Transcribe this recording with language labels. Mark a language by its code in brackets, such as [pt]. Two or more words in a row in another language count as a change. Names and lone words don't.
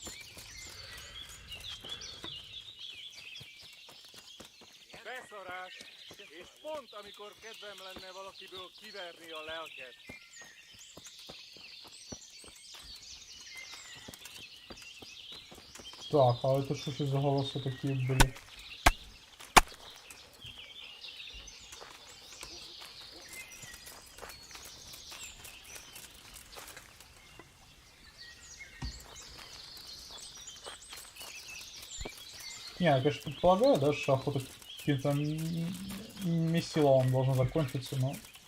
[hu] Beszarás, és pont amikor kedvem lenne valakiből kiverni a lelket. [ru] Так, а это что за голоса такие были? Не, я, конечно, предполагаю, да, что охота каким-то месиловым должна закончиться, но...